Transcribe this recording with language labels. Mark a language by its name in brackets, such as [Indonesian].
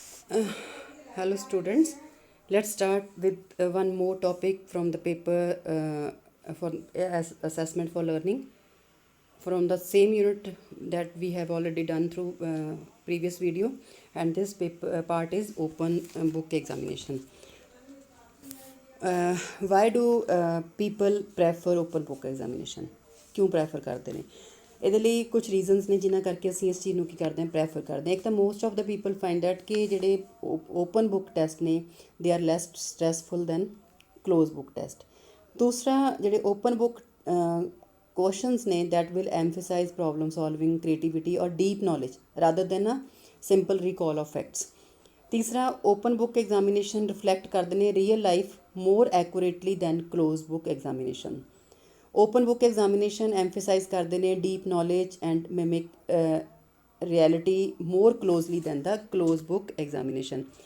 [English] Uh, Hello students, let's start with one more topic from the paper for as assessment for learning from the same unit that we have already done through previous video, and this paper part is open book examination. Why do people prefer open book examination? [Punjabi] ਕਿਉਂ prefer ਕਰਦੇ ਨੇ? ਇਹਦੇ ਲਈ ਕੁਝ reasons ਨੇ ਜਿਨ੍ਹਾਂ ਕਰਕੇ ਅਸੀਂ ਇਸ ਚੀਜ਼ ਨੂੰ ਕੀ ਕਰਦੇ ਹਾਂ, ਪ੍ਰੈਫਰ ਕਰਦੇ ਹਾਂ। ਇੱਕ ਤਾਂ [English] most of the people find that [Punjabi] ਕਿ ਜਿਹੜੇ [English] Open book test ਨੇ they are less stressful than close book test. [Punjabi] ਦੂਸਰਾ, ਜਿਹੜੇ [English] Open book questions ਨੇ that will emphasize problem solving, creativity or deep knowledge rather than a simple recall of facts. ਤੀਸਰਾ, open book examination reflect ਕਰਦੇ ਨੇ real life more accurately than close book examination. Open book examination emphasize ਕਰਦੇ ਨੇ deep knowledge and mimic reality more closely than the close book examination.